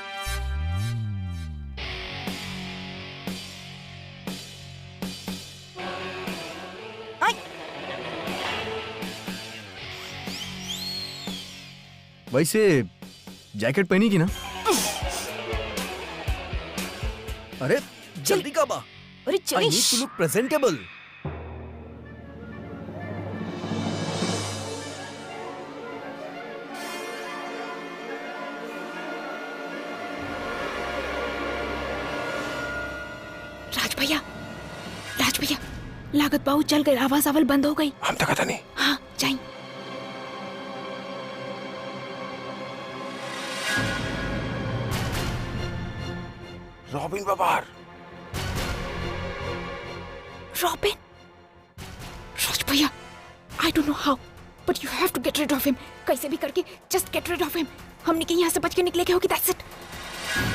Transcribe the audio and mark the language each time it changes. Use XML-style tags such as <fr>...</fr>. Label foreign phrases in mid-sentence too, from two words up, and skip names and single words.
<bho>आई। वैसे जैकेट पहनी की ना? अरे जल्दी का बा। अरे</bho> <en>I</en> <bho>चली।</bho> <en>need to look presentable.</en> <bho>राज भैया, लागत बाऊ चल गई, आवाज आवल बंद हो गई। हम तक पता नहीं। हाँ जाई। रॉबिन बाबार। रॉबिन? राज भैया,</bho> <en>I don't know how, but you have to get rid of him.</en> <bho>कैसे भी करके</bho> <en>just get rid of him.</en> <bho>हमने के यहाँ से बच के निकले के होगी,</bho> <en>that's it.</en>